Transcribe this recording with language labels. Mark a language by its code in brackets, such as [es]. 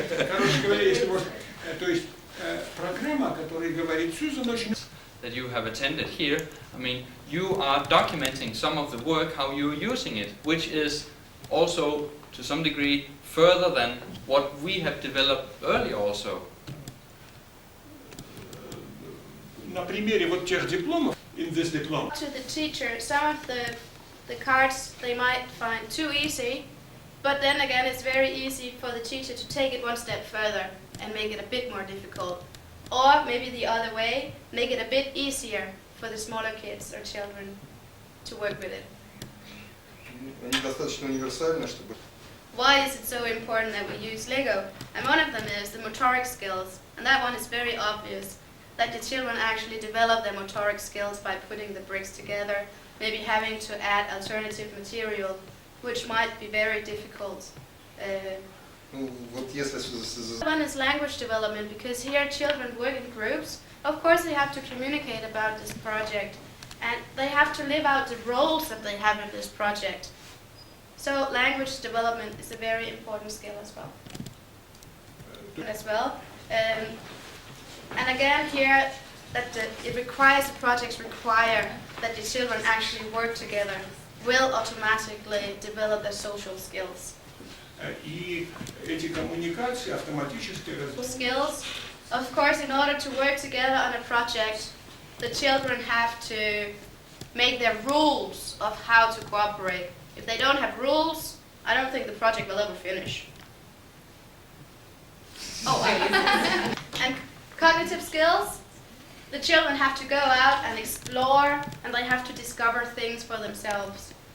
[ru] Короче говоря, если можно, то есть программа, о которой говорит Сьюзан, очень... [en] That you have attended here, I mean, you are documenting some of the work, how you're using it, which is also, to some degree, further than what we have developed earlier also. [ru] На примере вот тех дипломов, [en] in this diploma. To the teacher, some of the cards they might find too easy, but then again it's very easy for the teacher to take it one step further and make it a bit more difficult. Or maybe the other way, make it a bit easier for the smaller kids or children to work with it. [ru] Они достаточно универсальны, чтобы... [en] Why is it so important that we use Lego? And one of them is the motoric skills, and that one is very obvious, that the children actually develop their motoric skills by putting the bricks together, maybe having to add alternative material, which might be very difficult. [ru] Ну, вот если... [en] One is language development, because here children work in groups. Of course they have to communicate about this project, and they have to live out the roles that they have in this project. So language development is a very important skill as well. And again here, that the projects require that the children actually work together, will automatically develop their social skills. [ru] И эти коммуникации автоматически... [en] Skills, of course, in order to work together on a project, the children have to make their rules of how to cooperate. If they don't have rules, I don't think the project will ever finish. And cognitive skills, the children have to go out and explore, and they have to discover things for themselves.